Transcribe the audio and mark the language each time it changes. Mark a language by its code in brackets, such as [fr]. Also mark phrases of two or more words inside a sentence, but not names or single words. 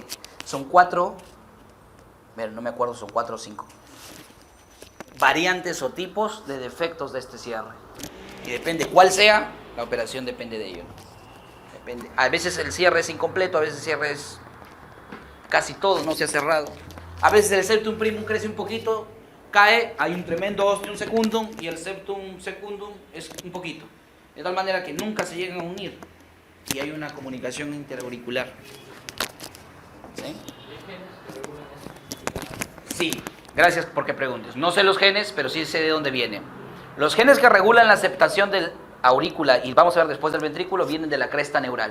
[es] Son 4... Pero no me acuerdo, son 4 o 5. Variantes o tipos de defectos de este cierre. Y depende cuál sea, la operación depende de ello. Depende. A veces el cierre es incompleto, a veces el cierre es casi todo, no se ha cerrado. A veces el [la] septum primum [es] crece un poquito, cae, hay un tremendo [la] ostium secundum [es] y el [la] septum secundum [es] es un poquito. De tal manera que nunca se llegan a unir y hay una comunicación interauricular. ¿Sí? Sí, gracias porque preguntes. No sé los genes, pero sí sé de dónde vienen. Los genes que regulan la aceptación del aurícula, y vamos a ver después del ventrículo, vienen de la cresta neural.